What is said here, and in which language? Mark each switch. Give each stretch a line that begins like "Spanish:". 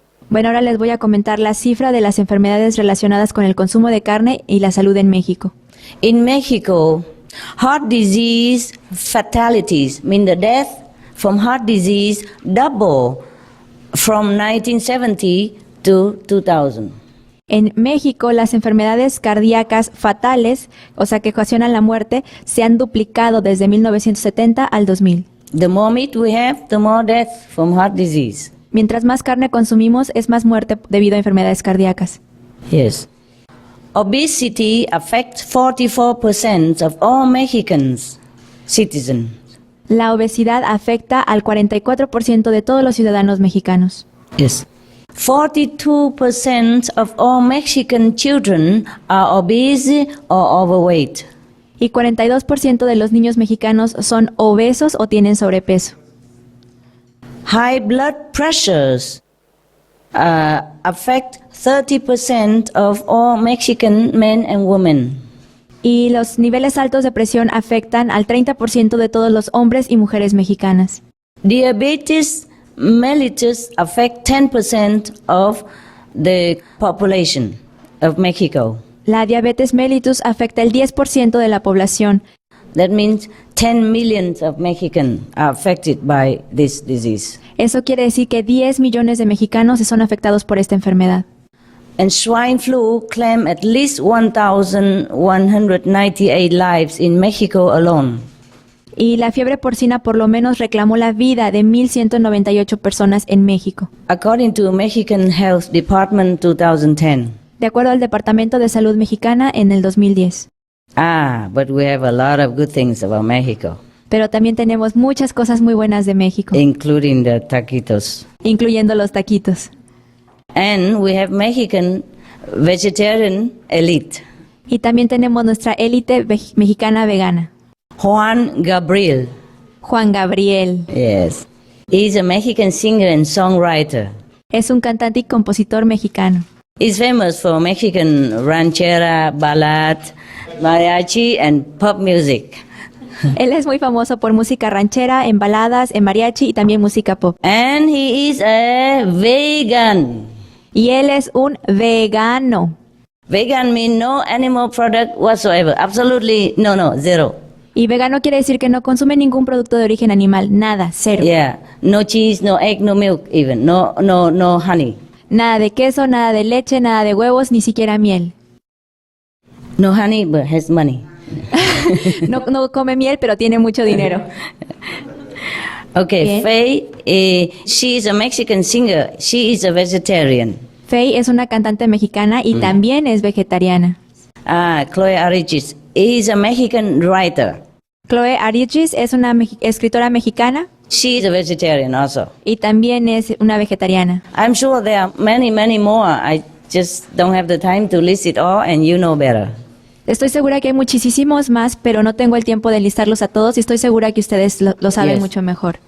Spanish: Bueno, ahora les voy a comentar la cifra de las enfermedades relacionadas con el consumo de carne y la salud en México.
English: In Mexico, heart disease fatalities, mean the death from heart disease, double from 1970 to 2000.
Spanish: En México, las enfermedades cardíacas fatales, o sea, que ocasionan la muerte, se han duplicado desde 1970 al 2000.
English: The more meat we have, the more death from heart disease.
Spanish: Mientras más carne consumimos, es más muerte debido a enfermedades cardíacas.
English: Yes. Obesity affects 44% of all Mexicans citizens.
Spanish: La obesidad afecta al 44% de todos los ciudadanos mexicanos.
English: Yes. 42% of all Mexican children are obese or overweight.
Spanish: Y 42% de los niños mexicanos son obesos o tienen sobrepeso.
English: High blood pressures affect 30% of all Mexican men and women.
Spanish: Y los niveles altos de presión afectan al 30% de todos los hombres y mujeres mexicanas.
English: Diabetes mellitus affect 10% of the population of Mexico.
Spanish: La diabetes mellitus afecta el 10% de la población.
English: That means 10 millions of Mexicans are affected by this disease.
Spanish: Eso quiere decir que 10 millones de mexicanos son afectados por esta enfermedad.
English: And swine flu claimed at least 1,198 lives in Mexico alone.
Spanish: Y la fiebre porcina por lo menos reclamó la vida de 1,198 personas en México.
English: According to Mexican Health Department 2010.
Spanish: De acuerdo al Departamento de Salud Mexicana en el 2010.
English: But we have a lot of good things about Mexico.
Spanish: Pero también tenemos muchas cosas muy buenas de México.
English: Including the taquitos.
Spanish: Incluyendo los taquitos.
English: And we have Mexican vegetarian elite.
Spanish: Y también tenemos nuestra élite mexicana vegana. Juan Gabriel. Juan Gabriel.
English: Yes. He's a Mexican singer and songwriter.
Spanish: Es un cantante y compositor mexicano.
English: He's famous for Mexican ranchera, ballad, mariachi, and pop music.
Spanish: Él es muy famoso por música ranchera, en baladas, en mariachi y también música pop.
English: And he is a vegan.
Spanish: Y él es un vegano.
English: Vegan means no animal product whatsoever. Absolutely, no, zero.
Spanish: Y vegano quiere decir que no consume ningún producto de origen animal, nada, cero.
English: Yeah, no cheese, no egg, no milk even, no honey.
Spanish: Nada de queso, nada de leche, nada de huevos, ni siquiera miel.
English: No honey, but has money.
Spanish: No come miel, pero tiene mucho dinero.
English: Okay,
Spanish: Bien.
English: Faye, she is a Mexican singer. She is a vegetarian.
Spanish: Faye es una cantante mexicana y también es vegetariana.
English: Chloe Arichis is a Mexican writer.
Spanish: Chloe Arichis es una escritora mexicana.
English: She is a vegetarian also.
Spanish: Y también es una vegetariana.
English: I'm sure there are many, many more. I just don't have the time to list it all, and you know better.
Spanish: Estoy segura que hay muchísimos más, pero no tengo el tiempo de listarlos a todos y estoy segura que ustedes lo saben mucho mejor.